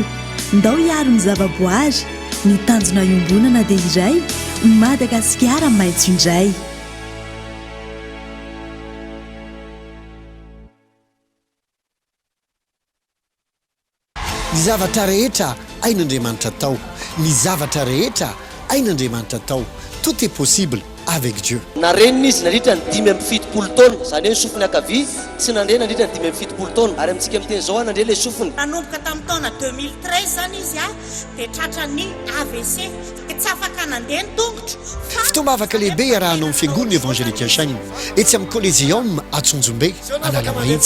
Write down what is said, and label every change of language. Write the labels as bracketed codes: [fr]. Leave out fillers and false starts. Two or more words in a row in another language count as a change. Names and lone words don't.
[mg] Ndao hiaro ny zavaboary, ny tanjona iombonana dia iray, Madagasikara maitso indray. Ny zavatra rehetra ain'Andriamanitra tao. Ny zavatra rehetra ain'Andriamanitra tao. [fr] Tout est possible avec Dieu. [mg] Na reniny izy nandritra ny 5 taona, zany hoe sofiny akavia tsy nandre nandritra ny 5 taona, ary amintsika amin'teny zao nandre ilay sofiny. Nanomboka tamin'ny taona 2013 zany izy dia tratrany AVC dia tsy afaka nandeha ny tongotra. Fitaova afaka lehibe iarahanao amin'ny fiangonana evangelika Saigny etsy amin'ny Colléseum Atsonjombe Analamahitsy.